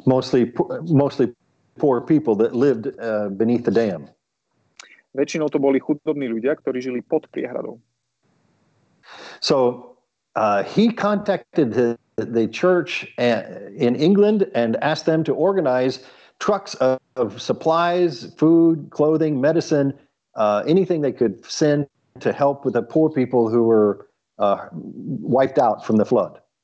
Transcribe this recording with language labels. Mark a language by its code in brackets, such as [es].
[en] Mostly poor people that lived beneath the dam. [sk] Väčšinou to boli chudobní ľudia, ktorí žili pod priehradou. [en] So he contacted the church in England and asked them to organize trucks of supplies, food, clothing, medicine, anything they could send to help with the poor people who were wiped out from the flood.